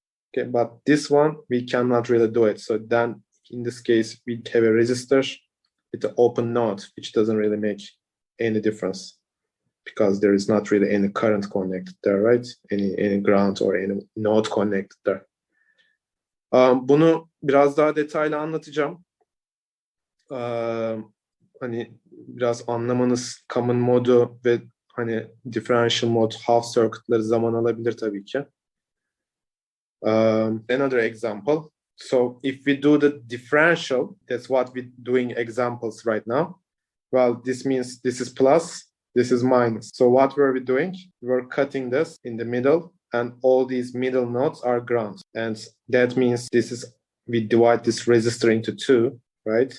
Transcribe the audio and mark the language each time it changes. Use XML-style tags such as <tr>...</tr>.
<en>Okay, but this one, we cannot really do it. So then in this case, we have a resistor with the open node, which doesn't really make any difference because there is not really any current connected there, right? Any ground or any node connected there.</en> <tr>Bunu biraz daha detaylı anlatacağım. Hani biraz anlamanız common modu ve hani differential mode, half circuit'ları zaman alabilir tabii ki.</tr> <en>Another example. So if we do the differential, that's what we're doing examples right now. Well, this means this is plus, this is minus. So what were we doing? We were cutting this in the middle, and all these middle nodes are ground. And that means we divide this resistor into 2, right?</en>